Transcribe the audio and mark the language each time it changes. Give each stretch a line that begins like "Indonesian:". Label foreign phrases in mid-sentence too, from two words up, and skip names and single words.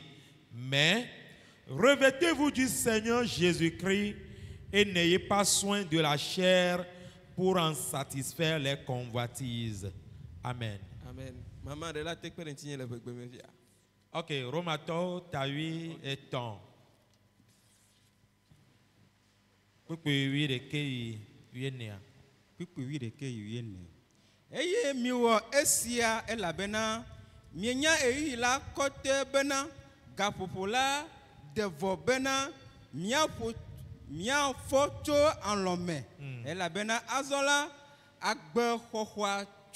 French: Mais revêtez-vous du Seigneur Jésus-Christ et n'ayez pas soin de la chair pour en satisfaire les convoitises. Amen. Amen. Maman, de là, tu peux continuer le bébé,
Ewe: me via.
French: Ok, Romato, Tawi et Ton.
Ewe: Eye miwɔ esia elabena mienya eyi la kɔte bena gaƒoƒo la de vɔ bena miafɔ tso alɔ me elabena azɔ la agbexɔxɔa tu